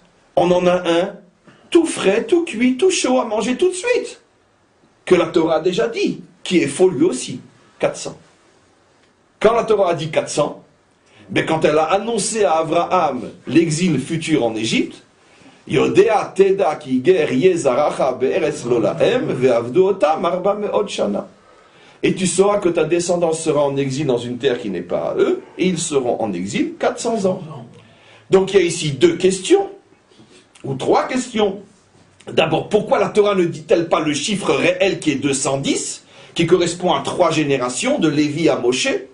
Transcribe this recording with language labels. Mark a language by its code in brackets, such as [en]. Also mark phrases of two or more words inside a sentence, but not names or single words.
[fr] On en a un, tout frais, tout cuit, tout chaud à manger tout de suite, que la Torah a déjà dit, qui est faux lui aussi, 400. Quand la Torah a dit 400, mais quand elle a annoncé à Abraham l'exil futur en Égypte, [he] ידע תדע כי גר זרעך בארץ לא להם ועבדו אותם ארבע מאות שנה. [fr] Et tu sauras que ta descendance sera en exil dans une terre qui n'est pas à eux, et ils seront en exil 400 ans. Donc il y a ici deux questions, ou trois questions. D'abord, pourquoi la Torah ne dit-elle pas le chiffre réel qui est 210, qui correspond à 3 générations, de Lévi à Moshe?